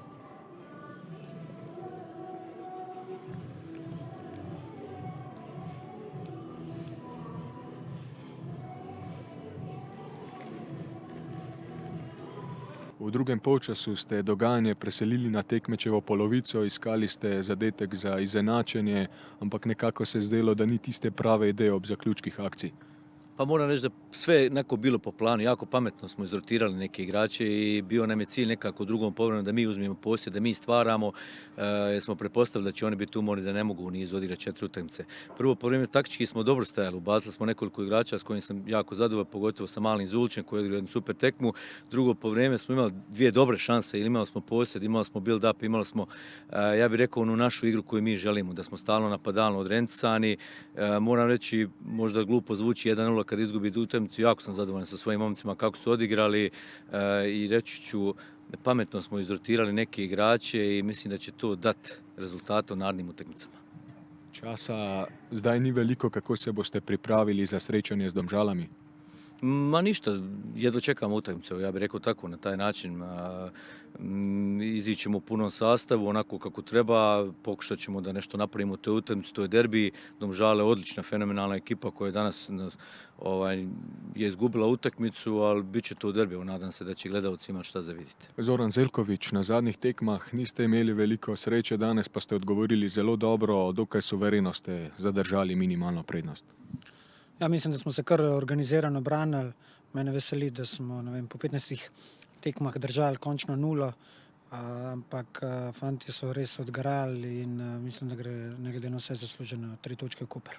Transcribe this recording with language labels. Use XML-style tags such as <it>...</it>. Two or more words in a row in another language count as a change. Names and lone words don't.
<sl>V drugem polčasu ste dogajanje preselili na tekmečevo polovico, iskali ste zadetek za izenačenje, ampak nekako se je zdelo, da ni tiste prave ideje ob zaključkih akcij.</sl> <hr>Pa moram reći da sve je nekako bilo po planu, jako pametno smo izrotirali neke igrače i bio nam je cilj nekako u drugom povremenu da mi uzmemo posjed, da mi stvaramo, jer smo pretpostavili da će oni biti umorni, da ne mogu u nizu odigrati 4 utakmice. Prvo povremenu taktički smo dobro stajali, ubacili smo nekoliko igrača s kojim sam jako zadovoljan, pogotovo sa Malim Zulčem koji je igrao jednu super tekmu. Drugo povremenu smo imali 2 dobre šanse, imali smo posjed, imali smo</hr> <en>build up,</en> <hr>imali smo, ja bih rekao, onu našu igru koju mi želimo, da smo stalno napadalno odrencani. Moram reći, možda glupo zvuči 1:0 kad izgubi utakmicu, jako sam zadovoljan sa svojim momcima kako su odigrali i reći ću, pametno smo izrotirali neke igrače i mislim da će to dati rezultate u narednim utakmicama.</hr> <sl>Časa zdaj ni veliko, kako se boste pripravili za srečanje s Domžalami?</sl> <hr>Ma ništa, jedva čekamo utakmicu, ja bih rekao tako, na taj način. Izićemo u punom sastavu, onako kako treba, pokušat ćemo da nešto napravimo u toj utakmici, to je derbi. Domžale odlična, fenomenalna ekipa koja je danas je izgubila utakmicu, ali bit će to u derbi, nadam se da će gledalci imati šta za vidjeti.</hr> <sl>Zoran Zeljković, na zadnjih tekmah niste imeli veliko sreće, danes pa ste odgovorili zelo dobro, dokaj suvereno ste zadržali minimalno prednost. Ja, mislim, da smo se kar organizirano branili. Mene veseli, da smo po 15 tekmah držali končno 0, ampak fanti so res odgarali in mislim, da gre nekaj na vse zasluženo 3 točke v Koper.</sl>